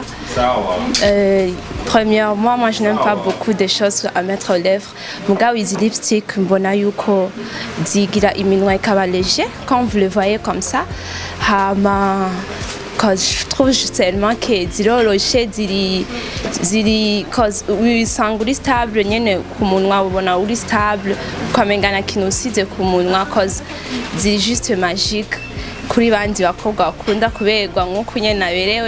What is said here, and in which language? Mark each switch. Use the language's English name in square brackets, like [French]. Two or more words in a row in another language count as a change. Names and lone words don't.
[French] Premièrement, moi je n'aime pas beaucoup de choses à mettre aux lèvres. [Rundi] Mugabo izi lipstick mbona yuko zigira iminwa ikaba léger [French] quand vous le voyez comme ça. Cause je trouve tellement que [Rundi] ziroroshe cause usanga uri stable nyene ku munwa, ubona uri stable ukamengana kintu usize ku munwa, cause ziri [French] juste magique [Rundi] kuri bandi bakobwa bakunda kuberwa nk'uko nyene naberewe.